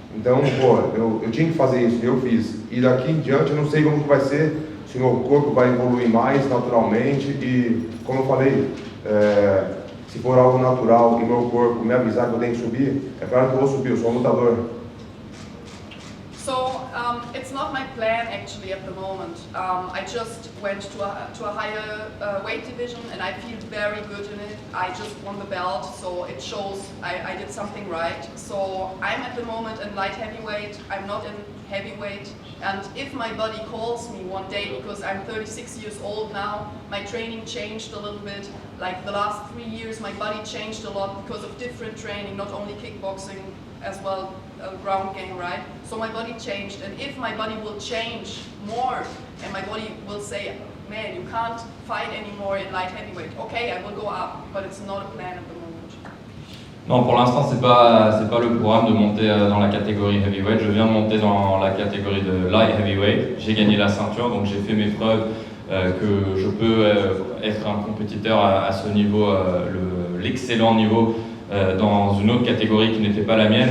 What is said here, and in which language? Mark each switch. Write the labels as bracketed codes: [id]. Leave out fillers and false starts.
[pt] Então, pô, eu tinha que fazer isso, eu fiz. E daqui em diante eu não sei como que vai ser, se o meu corpo vai evoluir mais naturalmente e, como eu falei, se for algo natural e meu corpo me avisar que eu tenho que subir, é claro que eu vou subir, eu sou um lutador. [en] So it's not my plan actually at the moment. I just went to a higher weight division and I feel very good in it. I just won the belt, so it shows I did something right. So I'm at the moment in light heavyweight. I'm not in heavyweight. And if my body calls me one day, because I'm 36 years old now, my training changed a little bit. Like the last 3 years, my body changed a lot because of different training, not only kickboxing, as well ground game, right? So my body changed, and if my body will change more, and my body will say, man, you can't fight anymore in light heavyweight, okay, I will go up, but it's not a plan at the moment. [fr] Non, pour l'instant, c'est pas le programme de monter dans la catégorie heavyweight. Je viens de monter dans la catégorie de light heavyweight. J'ai gagné la ceinture, donc j'ai fait mes preuves que je peux être un compétiteur à ce niveau, l'excellent niveau dans une autre catégorie qui n'était pas la mienne.